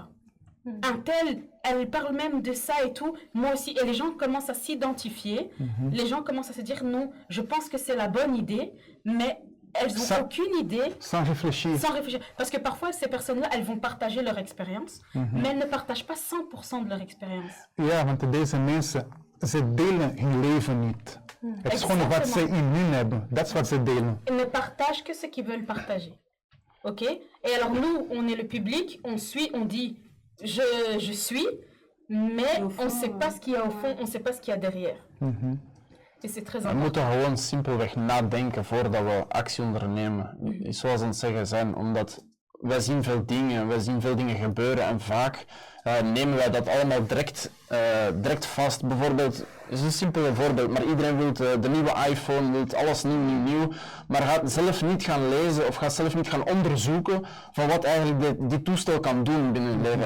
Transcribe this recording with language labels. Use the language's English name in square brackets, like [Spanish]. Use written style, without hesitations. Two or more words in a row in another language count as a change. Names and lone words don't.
[French] Un tel, elle parle même de ça et tout, moi aussi. Et les gens commencent à s'identifier, les gens commencent à se dire, non, je pense que c'est la bonne idée, mais elles n'ont aucune idée. Sans réfléchir. Sans réfléchir. Parce que parfois, ces personnes-là, elles vont partager leur expérience, mais elles ne partagent pas 100% de leur expérience. [Dutch] Ja, want deze mensen, ze delen hun leven niet. Het is gewoon wat ze in hun hebben. Dat is wat ze delen. [French] Ils ne partagent que ce qu'ils veulent partager. Ok? Et alors nous, on est le public, on suit, on dit je suis, mais on ne sait pas ce qu'il y a au fond, on ne sait pas ce qu'il y a derrière. Et c'est très [Dutch] We [French] important. [Dutch] moeten gewoon simpelweg nadenken voordat we actie ondernemen. Zoals aan het zeggen zijn, omdat wij zien veel dingen gebeuren en vaak nemen wij dat allemaal direct vast. Bijvoorbeeld, het is een simpel voorbeeld, maar iedereen wil de nieuwe iPhone, wil alles nieuw, maar gaat zelf niet gaan lezen of gaat zelf niet gaan onderzoeken van wat eigenlijk dit toestel kan doen binnen het leven.